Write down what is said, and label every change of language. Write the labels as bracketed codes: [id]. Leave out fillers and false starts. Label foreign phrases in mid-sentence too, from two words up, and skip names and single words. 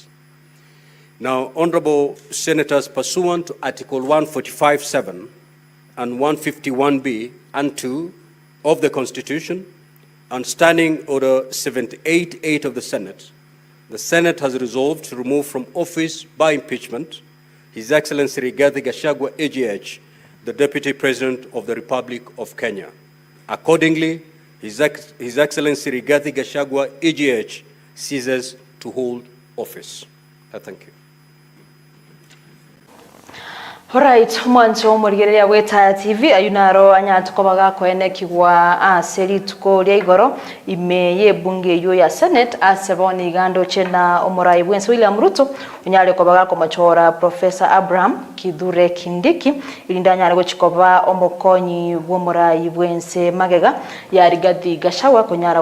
[en] Now, honorable senators, pursuant to Article 145(7) and 151(b) and 2 of the Constitution and Standing Order 78(8) of the Senate has resolved to remove from office by impeachment His Excellency Rigathi Gachagua, AGH, the Deputy President of the Republic of Kenya. Accordingly, His Excellency Rigathi Gachagua, AGH, ceases to hold office. Thank you. Alright, [guz] mwancho murigereria weta TV ayunaro anyatu kobaga kwene kigwa aseri tukoria igoro ime ye bunge yo ya Senate aseboni gando chena omorai bwense William Ruto unyale kobaga komachora Professor Abraham Kithure Kindiki ilindanya ngo chikoba omokonyi bwomorai bwense magega ya Rigathi Gachagua kunyara